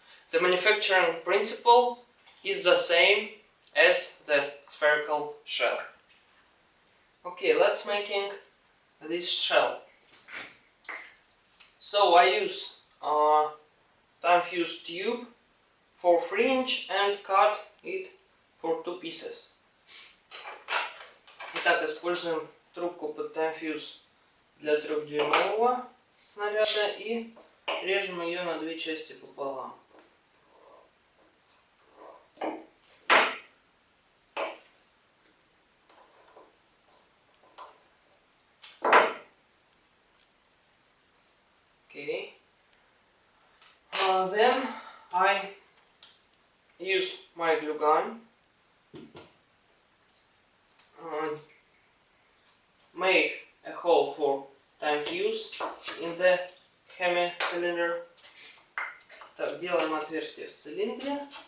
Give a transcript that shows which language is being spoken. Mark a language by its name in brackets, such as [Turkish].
[English] The manufacturing principle is the same as the spherical shell. Okay, let's making this shell. So I use time-fused tube for 3-inch and cut it for 2 pieces. [Russian] Итак, используем трубку под time-fuse для 3-дюймового снаряда и режем ее на 2 части пополам. [English] Okay. Then I use my glue gun, make a hole for time-fuse in the hemi-cylinder. [Russian] Так, делаем отверстие в цилиндре.